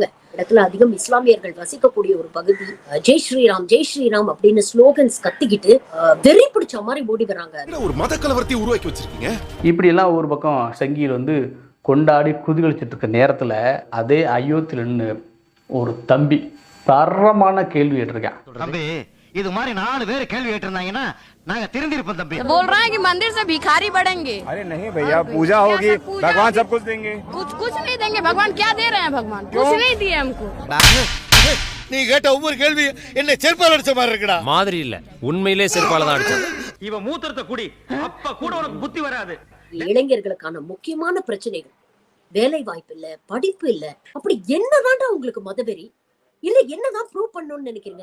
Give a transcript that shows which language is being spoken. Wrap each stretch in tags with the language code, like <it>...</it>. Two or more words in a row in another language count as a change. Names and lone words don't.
<ta>இடத்துல அதிகம் இஸ்லாமியர்கள் வசிக்கக்கூடிய ஒரு பகுதி.</ta> <hi>जय श्रीराम जय श्रीराम</hi> <ta>அப்படின்னு ஸ்லோகன்ஸ் கத்திக்கிட்டு வெறி பிடிச்ச மாதிரி ஓடி வராங்க. ஒரு மத கலவரத்தை உருவாக்கி வச்சிருக்கீங்க. இப்படி எல்லாம் ஒரு பக்கம் சங்கியில் வந்து கொண்டாடி குதிகளிச்சிட்டு இருக்க நேரத்துல அதே அயோத்தியில ஒரு தம்பி தரமான கேள்வி கேட்டிருக்கேன். தம்பி இது மாதிரி 4 பேர் கேள்வி கேட்டிருந்தாங்கன்னா நாங்க திருந்திருப்போம் தம்பி.</ta> <hi>बोल रहा है कि मंदिर से भिखारी बढ़ेंगे। अरे नहीं भैया, पूजा होगी, भगवान सब कुछ देंगे। कुछ नहीं देंगे। भगवान क्या दे रहे हैं? भगवान कुछ नहीं दिए हमको।</hi> <ta>நீ கேட்ட ஒவ்வொரு கேள்வி என்ன செருப்பால அடிச்ச மாதிரி இருக்குடா. மாதிரி இல்ல, உண்மையிலே செருப்பால தான் அடிச்சான். இவன் மூத்திரத்தை குடி, அப்ப கூட உனக்கு புத்தி வராது. இளைஞர்களுக்கான முக்கியமான பிரச்சனைகள் வேலை வாய்ப்பு இல்ல, படிப்பு இல்ல, அப்படி என்னதான் உங்களுக்கு மதவெறி இல்ல, என்னதான் ப்ரூவ் பண்ணணும்னு நினைக்கிறீங்க?</ta>